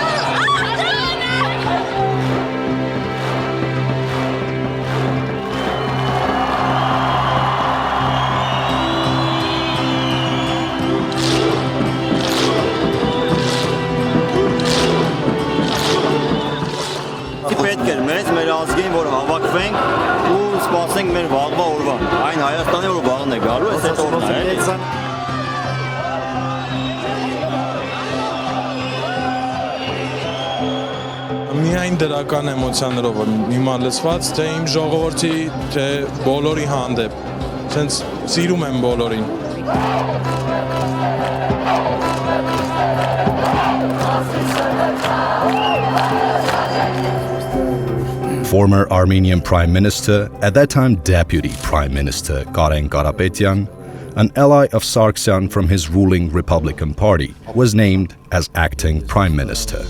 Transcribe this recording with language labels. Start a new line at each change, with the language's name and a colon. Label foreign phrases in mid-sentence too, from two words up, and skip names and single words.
Armenian: Պետք էր մեր ազգին, որ հավաքվենք ու սպասենք մեր վաղվա օրվա։ Այն Հայաստանի որ վաղն է գալու, այս օրն է, էլի։ Միայն դրական էմոցիաներով հիմա լսված, թե իմ ժողովրդի, թե բոլորի հանդեպ։ Սենց սիրում եմ բոլորին։
English: Former Armenian Prime Minister, at that time Deputy Prime Minister Karen Karapetyan, an ally of Sargsyan from his ruling Republican Party, was named as acting Prime Minister.